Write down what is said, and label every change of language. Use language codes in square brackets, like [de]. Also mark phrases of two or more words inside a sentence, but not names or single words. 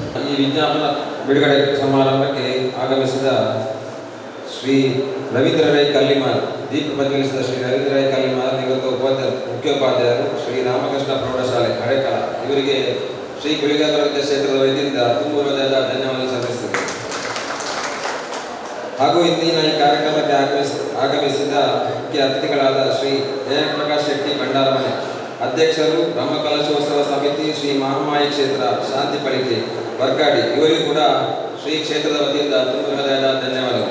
[kn] ಈ ವಿಜ್ಞಾಪನ ಬಿಡುಗಡೆ ಸಮಾರಂಭಕ್ಕೆ ಆಗಮಿಸಿದ ಶ್ರೀ ರವೀಂದ್ರ ರೈ ಕಲ್ಲಿಮಾರ್ ದೀಪ ಪ್ರಜ್ವಲಿಸಿದ ಶ್ರೀ ರವೀಂದ್ರ ರೈ ಕಲ್ಲಿಮಾರ್ ನಿವೃತ್ತ ಮುಖ್ಯೋಪಾಧ್ಯಾಯರು ಶ್ರೀ ರಾಮಕೃಷ್ಣ ಪ್ರೌಢಶಾಲೆ ಹಳೆಕಳ ಇವರಿಗೆ ಶ್ರೀ ಗುಳಿಗ ಕೊರಗಜ್ಜ ಕ್ಷೇತ್ರದ ವೈದ್ಯರಿಂದ ತುಂಬು ಧನ್ಯವಾದ ಸಲ್ಲಿಸುತ್ತದೆ. ಹಾಗೂ ಇಂದಿನ ಈ ಕಾರ್ಯಕ್ರಮಕ್ಕೆ ಆಗಮಿಸಿದ ಮುಖ್ಯ ಅತಿಥಿಗಳಾದ ಶ್ರೀ ಜಯಪ್ರಕಾಶ್ ಶೆಟ್ಟಿ ಭಂಡಾರಮನೆ ಅಧ್ಯಕ್ಷರು ಬ್ರಹ್ಮಕಲಶೋತ್ಸವ ಸಮಿತಿ ಶ್ರೀ ಮಹಾಮಾಯಿ ಕ್ಷೇತ್ರ ಶಾಂತಿ ಪಳಿಕೆ ವರ್ಕಾಡಿ, ಇವರಿಗೂ ಕೂಡ ಶ್ರೀ ಕ್ಷೇತ್ರದ ವತಿಯಿಂದ ತುಂಬ ಹೃದಯದ ಧನ್ಯವಾದಗಳು.